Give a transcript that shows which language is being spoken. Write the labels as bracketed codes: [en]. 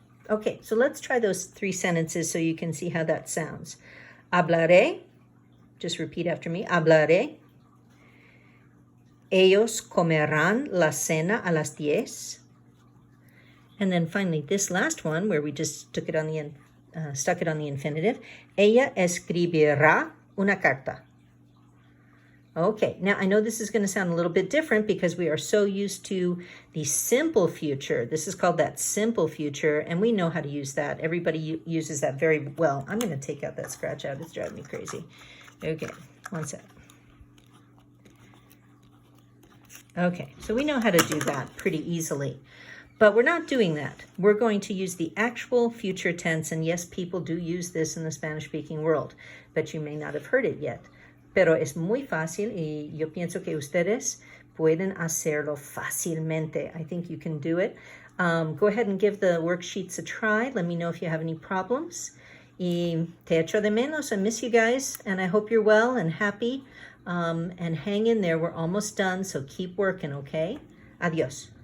[en] Okay, so let's try those 3 sentences so you can see how that sounds. Hablaré, just repeat after me, hablaré. [es] Ellos comerán la cena a las 10. [en] And then finally, this last one, where we just stuck it on the infinitive. [es] Ella escribirá una carta. [en] Okay, now I know this is going to sound a little bit different because we are so used to the simple future. This is called that simple future, and we know how to use that. Everybody uses that very well. I'm going to take out that scratch out. It's driving me crazy. Okay, one sec. Okay, so we know how to do that pretty easily. But we're not doing that. We're going to use the actual future tense, and yes, people do use this in the Spanish-speaking world, but you may not have heard it yet. [es] Pero es muy fácil y yo pienso que ustedes pueden hacerlo fácilmente. [en] I think you can do it. Go ahead and give the worksheets a try. Let me know if you have any problems. [es] Y te echo de menos. [en] I miss you guys, and I hope you're well and happy. And hang in there. We're almost done, so keep working, okay? Adios.